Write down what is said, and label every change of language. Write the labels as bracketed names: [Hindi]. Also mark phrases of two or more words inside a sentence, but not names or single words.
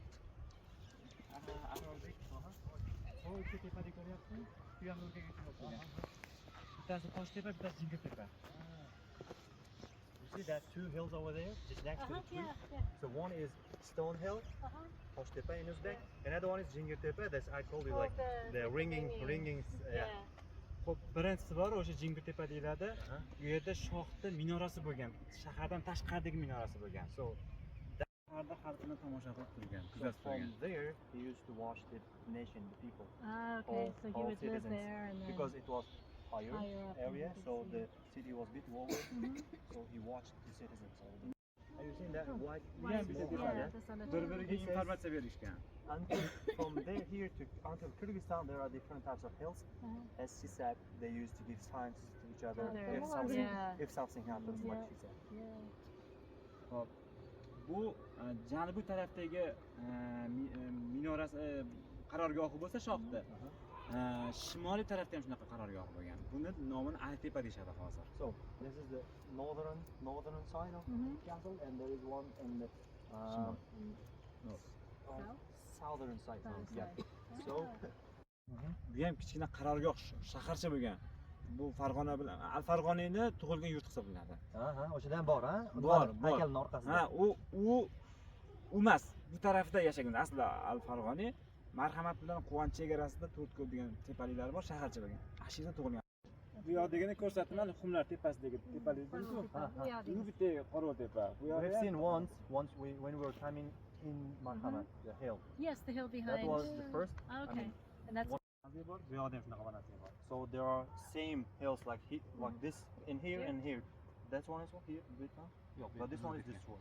[Uzbek] Bittasi Toshtepa, bittasi Mingtepa. [English] You see that two hills over there, just next to the tree? Yeah. So one is Stone Hill, Toshtepa in Uzbek. Another one is Mingtepa. That's I told you, Oh, like the ringing. Yeah. [Uzbek] Xo'p, birinchisi bor, o'sha Mingtepa deyiladi. Bu yerda shohda minorasi bo'lgan. Shahardan tashqaridagi minorasi bo'lgan. [English] So [Uzbek] Shaharda xalqini tomosha qilib turgan, [English] So [Uzbek] kuzatib [English] from [Uzbek] turgan. [English] there, he used to watch the nation, the people, Ah, okay. So he all would live citizens, there and then because it was higher higher up in area, the so city. the city was a bit lower. So he watched the citizens. Have you seen that white? Yeah, small yeah, house, this on the [Uzbek] Bir-biriga [English] He says- [Uzbek] informatsiya berishgan. [English] Until from there here to until Kyrgyzstan, there are different types of hills. As she said, they used to give signs to each other Other, if something happens, like Yeah. she said. Yeah. [Uzbek] Hop. Bu janubiy tarafdagi minorasi qarorgohi bo'lsa shohda. Shimoliy tarafda ham shunaqa qarorgohi bo'lgan. Buni nomini Altepa deyshadi hozir. [English] So this is the northern side of the castle, and there is one in the southern side. Yeah. So [Uzbek] Bu ham kichkina qarorgoh, shaharcha bo'lgan. Bu Farg'ona bilan Al-Farg'oniyni tug'ilgan yurt hisoblanadi. o'shadan bor, ha? Bor. Haykalning orqasida. Ha, u emas. Bu tarafda yashagan. Aslida Al-Farg'oniy marhamat bilan Quvonch chegarasida To'rtko'l degan tepaliklari bor, shaharcha bo'lgan. Ashira tug'ilgan. Bu yoqdagini ko'rsatman, Xumlar tepasidagi tepalik bo'lsa, bu bitta Qorol tepa. Bu [English] We've [Uzbek] yoqda [English] seen once when we were coming in Marhamat, the hill. Yes, the hill behind. That was the first. Oh, okay. And that's [Uzbek] bor, bu yoqda ham shunaqa balandlik bor. [English] So there are same hills like this in here and here. That one is here, this one. But this one is this one.